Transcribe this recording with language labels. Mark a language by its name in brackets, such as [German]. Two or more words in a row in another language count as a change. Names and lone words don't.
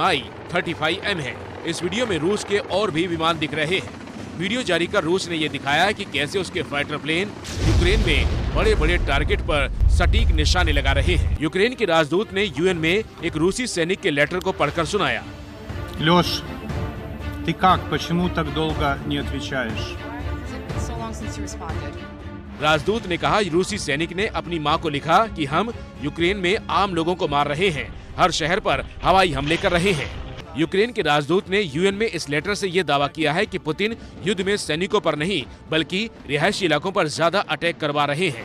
[Hindi] इस वीडियो में रूस के और भी विमान दिख रहे हैं। वीडियो जारी कर रूस ने ये दिखाया कि कैसे उसके फाइटर प्लेन यूक्रेन में बड़े बड़े टारगेट पर सटीक निशाने लगा रहे हैं। यूक्रेन के राजदूत ने यूएन में एक रूसी सैनिक के लेटर को पढ़कर सुनाया। [Russian] Лёш, ты как? Почему так долго не отвечаешь? [English] So long since you responded. [Hindi] राजदूत ने कहा, रूसी सैनिक ने अपनी मां को लिखा कि हम यूक्रेन में आम लोगों को मार रहे हैं, हर शहर पर हवाई हमले कर रहे हैं। यूक्रेन के राजदूत ने यूएन में इस लेटर से ये दावा किया है कि पुतिन युद्ध में सैनिकों पर नहीं बल्कि रिहायशी इलाकों पर ज्यादा अटैक करवा रहे हैं।